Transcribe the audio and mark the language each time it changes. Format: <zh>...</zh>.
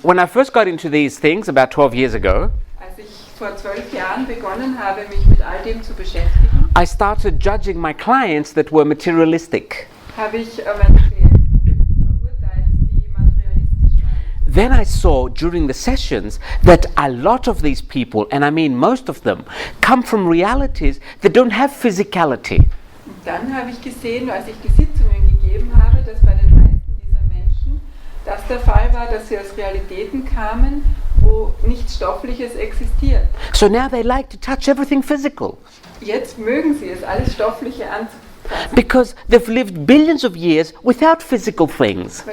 <en>When I first got into these things about 12 years ago,</en> <de>Als ich vor 12 Jahren begonnen habe, mich mit all dem zu beschäftigen,</de> <en>I started judging my clients that were materialistic.</en> <de>habe ich meine Klienten verurteilt, die materialistisch waren.</de> <en>Then I saw during the sessions that a lot of these people, and I mean most of them, come from realities that don't have physicality.</en> <de>Und dann habe ich gesehen, als ich die Sitzungen gegeben habe, dass bei den meisten dieser Menschen das der Fall war, dass sie aus Realitäten kamen, wo nichts Stoffliches existiert.</de> <en>So now they like to touch everything physical</en> <de>Jetzt mögen sie es, alles Stoffliche anzufassen,</de> <en>because they've lived billions of years without physical things.</en>